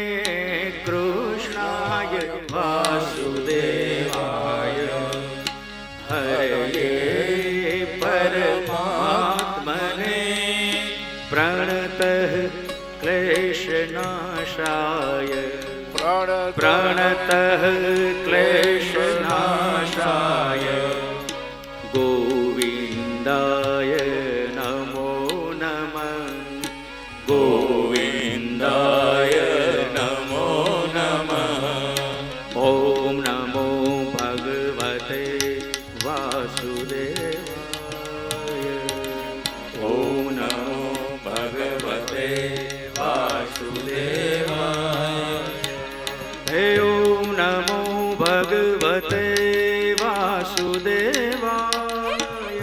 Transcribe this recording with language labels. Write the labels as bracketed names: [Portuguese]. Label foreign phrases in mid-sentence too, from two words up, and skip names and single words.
[Sanskrit] कृष्णाय वासुदेवाय हरये परमात्मने. प्रणतः क्लेशनाशाय. પ્रणतः क्लेशनाशाय गोविन्दाय नमो नमः. गोविन्दाय नमो नमः. ॐ नमो વાસુદેવાય. ॐ नमो भगवते वासुदेवाय. हे ॐ नमो भगवते वासुदेवाय.